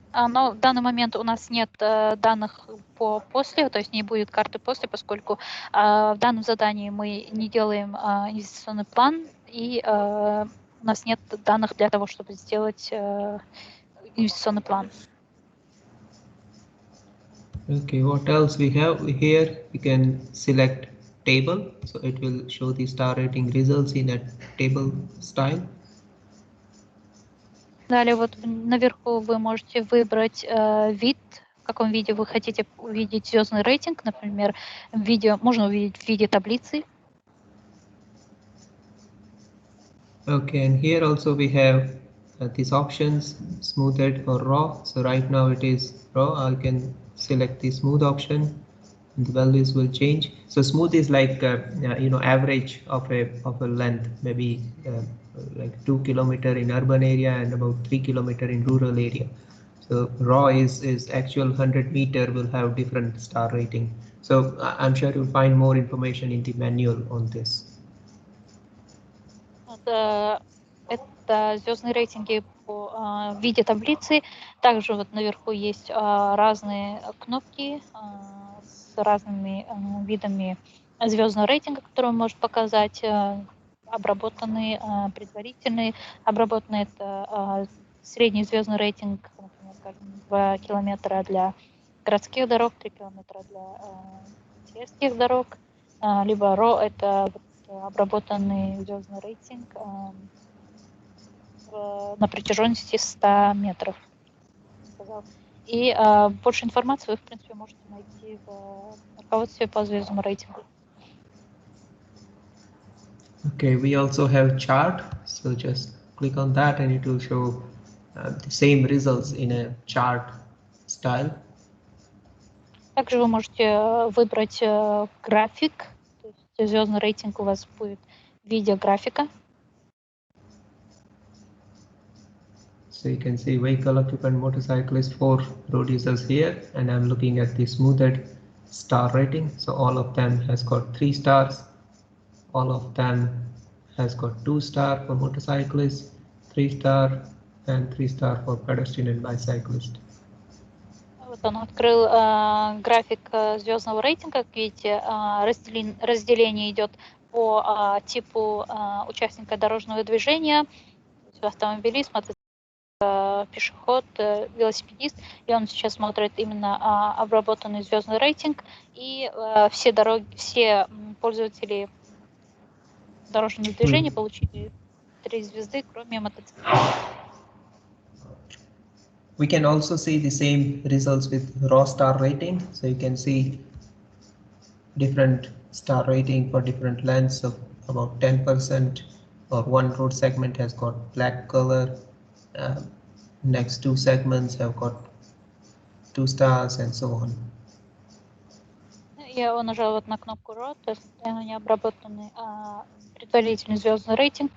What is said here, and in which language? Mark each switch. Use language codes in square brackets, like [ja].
[ru] Но в данный момент у нас нет данных по после, то есть не будет карты после, поскольку в данном задании мы не делаем инвестиционный план, и у нас нет данных для того, чтобы сделать инвестиционный план. [en] Okay, what else we have here? We can select table, so it will show the star rating results in a table style. Далее вот наверху вы можете выбрать вид, в каком виде вы хотите увидеть звездный рейтинг, например, можно увидеть в виде таблицы. Okay, and here also we have these options, smoothed or raw. So right now it is raw. I can select the smooth option and the values will change. So smooth is like average of a length, maybe like 2 kilometer in urban area and about 3 kilometer in rural area. So raw is actual 100 meter will have different star rating. So I'm sure you'll find more information in the manual on this. [ru] Это звездные рейтинги в виде таблицы. Также вот наверху есть разные кнопки с разными видами звездного рейтинга, которые он может показать. Обработанные, предварительные. Обработанные это средний звездный рейтинг, например, скажем, 2 километра для городских дорог, 3 километра для сельских дорог. Либо RAW это обработанный звездный рейтинг на протяженности 100 метров. И больше информации вы, в принципе, можете найти в руководстве по звездному рейтингу. [en] Okay, we also have chart, so just click on that and it will show the same results in a chart style. [ru] Также вы можете выбрать график, то есть звездный рейтинг у вас будет в виде графика. [en] So you can see vehicle occupant, motorcyclist, 4 road users here, and I'm looking at the smoothed star rating. So all of them has got 3 stars. All of them has got 2 star for motorcyclist, 3 star, and 3 star for pedestrian and bicyclist. [ru] Вот он открыл график звездного рейтинга. Как видите, разделение идет по типу участника дорожного движения, автомобилист, пешеход, велосипедист. И он сейчас смотрит именно обработанный звездный рейтинг. И все пользователи дорожного движения получили 3 звезды, кроме мотоциклистов. [en] We can also see the same results with raw star rating. So you can see different star rating for different lengths of about 10%, or one road segment has got black color. Next 2 segments have got 2 stars and so on. [ru] Я нажала вот на кнопку RAW, то есть они обработаны предварительный звездный рейтинг.